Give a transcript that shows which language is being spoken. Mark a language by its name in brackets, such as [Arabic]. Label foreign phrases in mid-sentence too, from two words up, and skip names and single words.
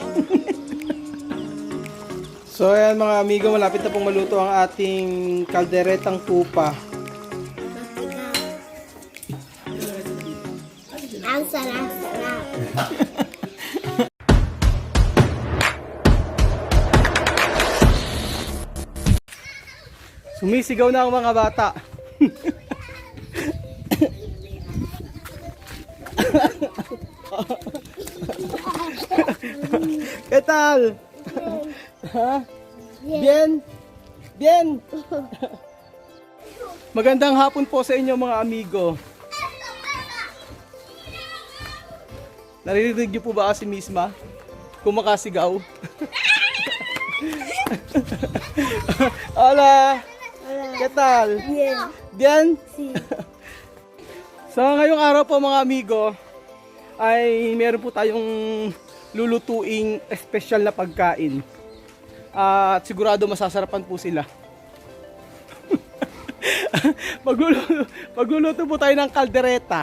[Filipino] So ayan mga amigo, malapit na pong maluto ang ating kalderetang tupa. Ang sarap-sarap. Sumisigaw na ang mga bata. [Spanish] ¿Qué tal? Ha? Bien? Bien? [Filipino] Magandang hapon po sa inyo mga amigo. Naririnig niyo po ba si Misma? Kumakasigaw? Hola! [Spanish] ¿Qué tal? Bien. Bien? Si. [Filipino] So ngayong araw po mga amigo ay meron po tayong lulutuing espesyal na pagkain. At sigurado masasarapan po sila. Magluluto po tayo ng kaldereta.